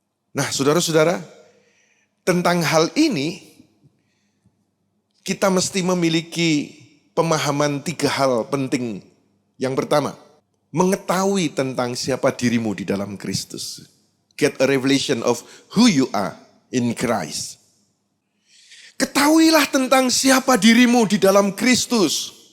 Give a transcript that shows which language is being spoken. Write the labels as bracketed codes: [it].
[id] Nah, saudara-saudara, tentang hal ini kita mesti memiliki pemahaman 3 hal penting. Yang pertama, mengetahui tentang siapa dirimu di dalam Kristus. [en] Get a revelation of who you are in Christ. [id] Ketahuilah tentang siapa dirimu di dalam Kristus.